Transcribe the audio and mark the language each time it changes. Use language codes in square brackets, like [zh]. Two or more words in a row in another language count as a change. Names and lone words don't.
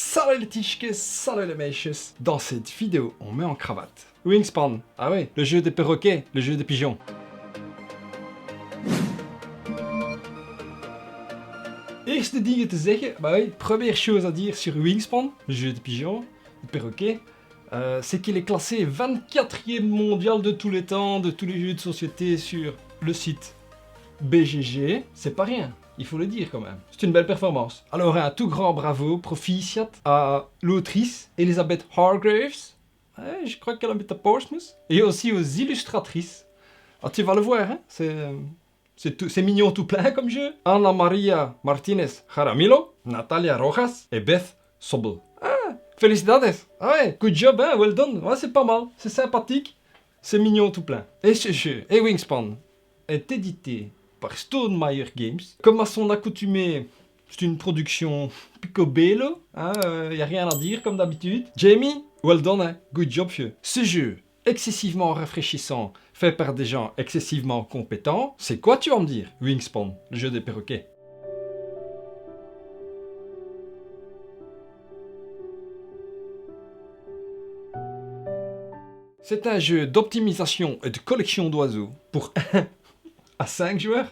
[fr] Salut les tichkes, salut les meisjes. Dans cette vidéo, on met en cravate. Wingspan, ah ouais, le jeu des perroquets, le jeu des pigeons. [nl] Eerste dingen te zeggen, [fr] bah oui, première chose à dire sur Wingspan, le jeu des pigeons, le perroquet, c'est qu'il est classé 24e mondial de tous les temps, de tous les jeux de société sur le site BGG. C'est pas rien. Il faut le dire quand même. C'est une belle performance. Alors un tout grand bravo, proficiat à l'autrice Elizabeth Hargraves. Ouais, je crois qu'elle habite à Portsmouth. Et aussi aux illustratrices. Ah, tu vas le voir, hein? C'est mignon tout plein comme jeu. Ana Maria Martinez Jaramillo, Natalia Rojas et Beth Sobel. Ah, felicidades. Ah ouais, [en] good job, hein? Well done. [fr] Ouais, c'est pas mal, c'est sympathique, c'est mignon tout plein. Et ce jeu, Wingspan, est édité par Stonemaier Games. Comme à son accoutumée, c'est une production picobello, hein, y a rien à dire comme d'habitude. [en] Jamie, well done, hein, good job vieux. [fr] Ce jeu, excessivement rafraîchissant, fait par des gens excessivement compétents, c'est quoi tu vas me dire, Wingspan, le jeu des perroquets? C'est un jeu d'optimisation et de collection d'oiseaux pour 1 à 5 joueurs.